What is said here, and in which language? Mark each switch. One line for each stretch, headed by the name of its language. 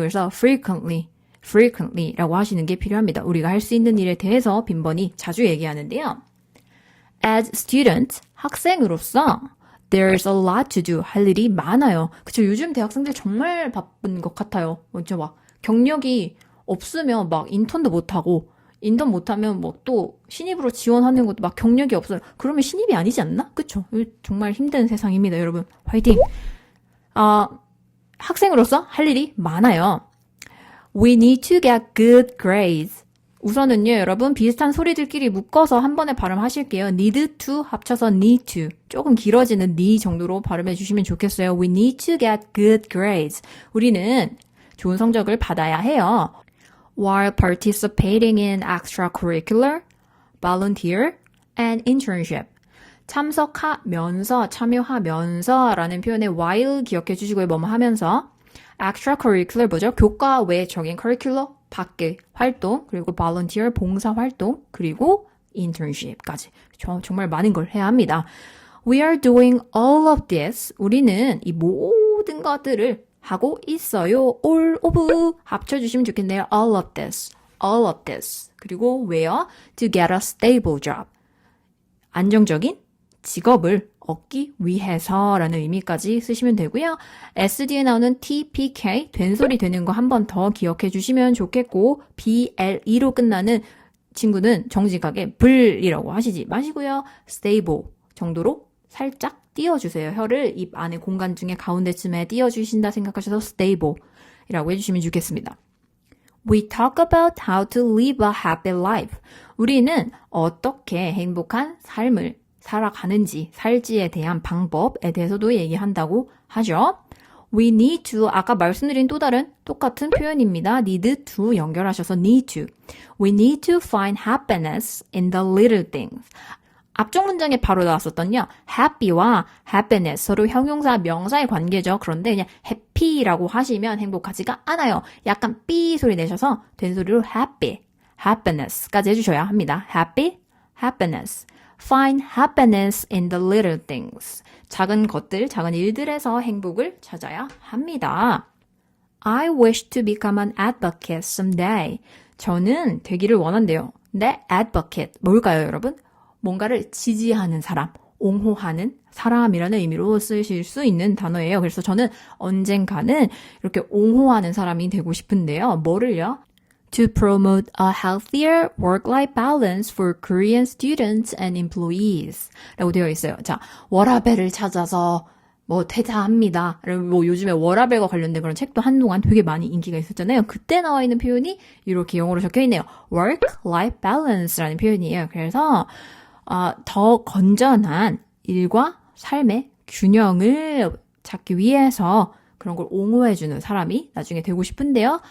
Korean: 그래서 frequently라고 하시는 게 필요합니다. 우리가 할 수 있는 일에 대해서 빈번히 자주 얘기하는데요.
English: As student,
Korean: 학생으로서
English: there's a lot to do.
Korean: 할 일이 많아요. 그쵸? 요즘 대학생들 정말 바쁜 것 같아요. 먼저 경력이 없으면 인턴도 못하고 인턴 못하면 또 신입으로 지원하는 것도 경력이 없어요. 그러면 신입이 아니지 않나? 그쵸? 정말 힘든 세상입니다, 여러분. 화이팅! 학생으로서 할 일이 많아요.
English: We need to get good grades.
Korean: 우선은요, 여러분, 비슷한 소리들끼리 묶어서 한 번에 발음하실게요. need to 합쳐서 need to. 조금 길어지는 need 정도로 발음해 주시면 좋겠어요.
English: We need to get good grades.
Korean: 우리는 좋은 성적을 받아야 해요.
English: While participating in extracurricular, volunteer, and internship.
Korean: 참여하면서 라는 표현의 while 기억해 주시고요. 뭐뭐 하면서. extracurricular 뭐죠? 교과 외적인 curricular 밖의 활동, 그리고 volunteer 봉사 활동, 그리고 internship까지. 정말 많은 걸 해야 합니다. We are doing all of this. 우리는 이 모든 것들을 하고 있어요. all of 합쳐주시면 좋겠네요.
English: all of this.
Korean: 그리고
English: where? To get a stable job.
Korean: 안정적인 직업을 얻기 위해서라는 의미까지 쓰시면 되고요. SD에 나오는 TPK, 된소리 되는 거 한 번 더 기억해 주시면 좋겠고 BLE로 끝나는 친구는 정직하게 불이라고 하시지 마시고요. stable 정도로 살짝 띄워주세요. 혀를 입 안에 공간 중에 가운데쯤에 띄워주신다 생각하셔서 stable이라고 해주시면 좋겠습니다.
English: We talk about how to live a happy life.
Korean: 우리는 어떻게 행복한 삶을 살아가는지, 살지에 대한 방법에 대해서도 얘기한다고 하죠.
English: We need to
Korean: 아까 말씀드린 또 다른 똑같은 표현입니다.
English: need to
Korean: 연결하셔서
English: need to. We need to find happiness in the little things.
Korean: 앞쪽 문장에 바로 나왔었던요. happy와 happiness 서로 형용사 명사의 관계죠. 그런데 그냥 happy라고 하시면 행복하지가 않아요. 약간 삐 소리 내셔서 된소리로 happy, happiness까지 해주셔야 합니다.
English: happy, happiness. Find happiness in the little things.
Korean: 작은 것들, 작은 일들에서 행복을 찾아야 합니다.
English: I wish to become an advocate someday.
Korean: 저는 되기를 원한대요. 네, advocate. 뭘까요, 여러분? 뭔가를 지지하는 사람, 옹호하는 사람이라는 의미로 쓰실 수 있는 단어예요. 그래서 저는 언젠가는 이렇게 옹호하는 사람이 되고 싶은데요. 뭐를요?
English: To promote a healthier work-life balance for Korean students and employees
Korean: 라고 되어 있어요. 자, 워라밸을 찾아서 퇴사합니다. 뭐 요즘에 워라밸과 관련된 그런 책도 한동안 되게 많이 인기가 있었잖아요. 그때 나와 있는 표현이 이렇게 영어로 적혀 있네요. work-life balance라는 표현이에요. 그래서 더 건전한 일과 삶의 균형을 찾기 위해서 그런 걸 옹호해주는 사람이 나중에 되고 싶은데요.